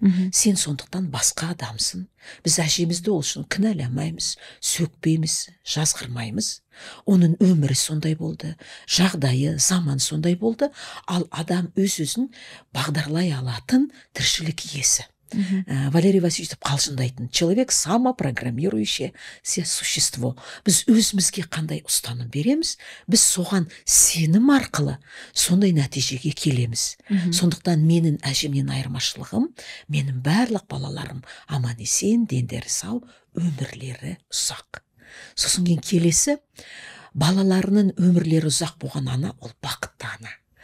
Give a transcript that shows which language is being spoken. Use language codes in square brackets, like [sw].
[kk] Сен сондықтан басқа адамсың. Біз әжемізді ол үшін кінәламаймыз, сөкпейміз, жазғырмаймыз. Оның өмірі сондай болды, жағдайы, заман сондай болды, ал адам өз-өзін бағдарлай алатын тіршілік иесі. [ru] Валерий Васильевич [kk] қалжыңдайтын, [ru] человек самопрограммирующее существо. [kk] Біз өзімізге қандай ұстаным береміз, біз соған сенім арқылы сондай нәтижеге келеміз. Сондықтан менің әжемнен айырмашылығым, менің барлық балаларым аман есен, дендері сау, өмірлері ұзақ. Сосын келесі, балаларының өмірлері ұзақ болған ана, ол бақытты ана.